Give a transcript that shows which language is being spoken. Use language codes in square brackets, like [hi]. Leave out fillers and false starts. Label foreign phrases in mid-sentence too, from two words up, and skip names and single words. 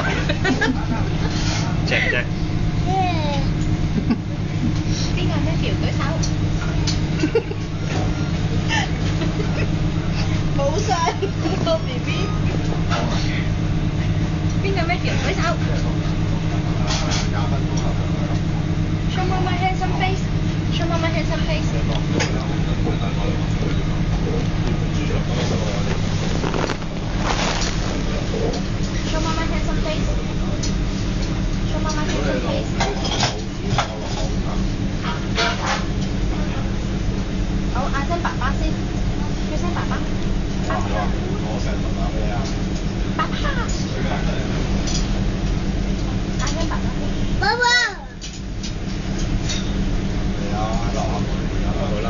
[yue] 正唔正？邊個 Matthew 舉手？冇晒個 BB。邊個 Matthew 舉手 [en] ？Show Mama handsome face. Show Mama handsome face. Show Mama handsome face. Show Mama handsome face. [yue] 好，嗌聲爸爸先，叫聲爸爸。爸爸。爸爸。嗌聲爸爸先。爸爸。好啦。